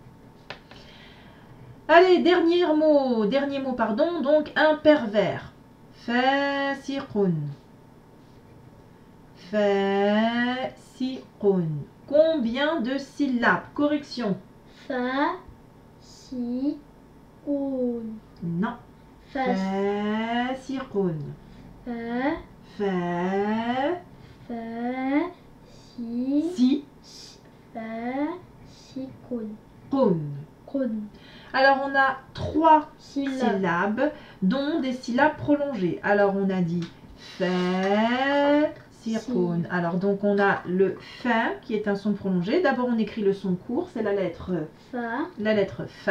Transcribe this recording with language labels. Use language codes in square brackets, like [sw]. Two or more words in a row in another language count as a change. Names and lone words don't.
[fr] Allez, dernier mot, pardon, donc un pervers. Fasiqun. Fasiqun. Combien de syllabes? Correction. Fa. Si. Un. Non. Fa. Fasiqun. Fa. Fa. Fa. Si. Si. Fa. Si. Kun. Qun. Kun. Alors on a 3 Syllabe. syllabes, dont des syllabes prolongées. Alors on a dit fa, sirkun. Alors donc on a le fa qui est un son prolongé. D'abord on écrit le son court, c'est la lettre Fa.